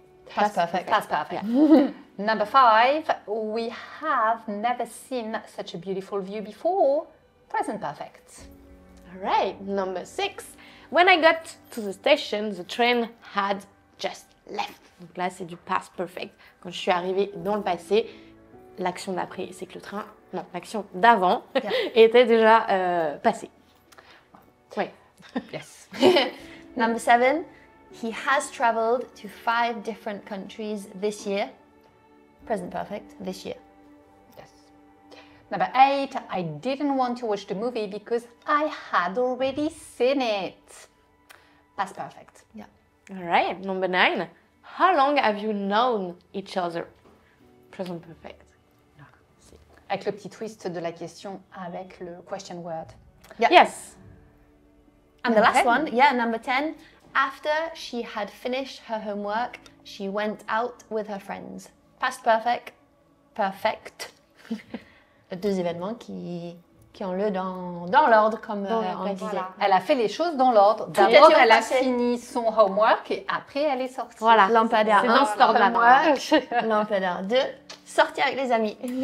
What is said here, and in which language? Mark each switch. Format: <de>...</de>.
<en>Past perfect. Past perfect. Number 5, we have never seen such a beautiful view before. Present perfect. All right, number 6. When I got to the station, the train had just left.</en> <fr>Donc là, c'est du past perfect. Quand je suis arrivée dans le passé, l'action d'après, c'est que le train, non, l'action d'avant était déjà passée. Oui.</fr> <en>Yes. Number 7, he has traveled to 5 different countries this year. Present perfect, this year. Yes. Number 8, I didn't want to watch the movie because I had already seen it. Past perfect. Yeah. All right, number 9. How long have you known each other? Present perfect.</en> <fr>Avec le petit twist de la question avec le question word.</fr> <en>Yeah. Yes. And the last 10. one, yeah, number 10. After she had finished her homework, she went out with her friends. Past perfect, perfect.</en> <fr>2 événements qui ont lieu dans l'ordre, comme on disait. Voilà. Elle a fait les choses dans l'ordre. a D'abord, été elle a passé. fini son homework et après, elle est sortie. Voilà. Lampadaire C'est 1, dans cet ordre-là. lampadaire 2, sortir avec les amis.</fr>